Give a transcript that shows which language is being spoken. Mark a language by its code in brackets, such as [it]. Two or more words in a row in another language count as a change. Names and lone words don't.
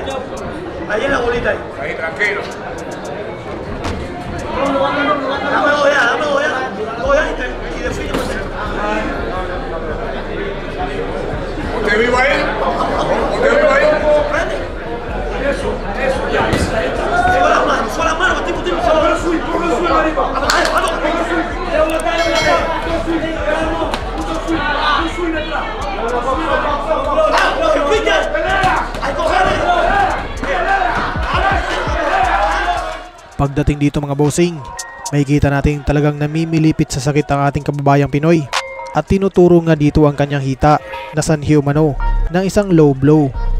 [es] Ahí en la bolita ahí. Ahí, tranquilo. Dame dos ya. Y define por centro. ¿Usted vivo ahí? Prende. Eso, ya. Tengo las manos, tipo. Ponlo suyo, marico. [tl] Pagdating dito mga bossing, makikita natin talagang namimilipit sa sakit ang ating kababayang Pinoy at tinuturo nga dito ang kanyang hita na sanhi umano ng isang [en] low blow.